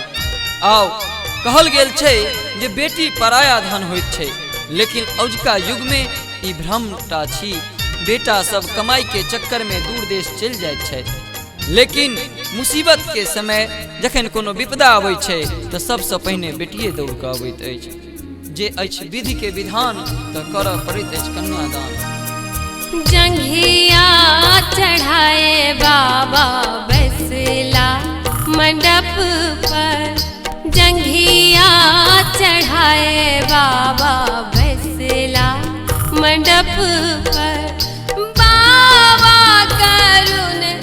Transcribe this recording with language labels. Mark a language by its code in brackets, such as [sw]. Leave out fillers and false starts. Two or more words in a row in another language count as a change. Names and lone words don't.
[mai] आउ कहल गेल छै जे बेटी पराया धन होइत छै, लेकिन अजुका युग में ई भ्रमटा छी। बेटा सब कमाई के चक्कर में दूर देश चलि जाइत छै, लेकिन मुसीबत के समय जखन कोनो विपदा अबैत छै तऽ सबसँ पहिने बेटिए दौड़ कऽ अबैत अछि। जे अछि विधि के विधान तऽ करऽ पड़ैत अछि कन्यादान। जंघिया चढ़ाए बाबा बैसला मंडप पर, जंघिया चढ़ाए बाबा बैसला मंडप पर, बाबा करुण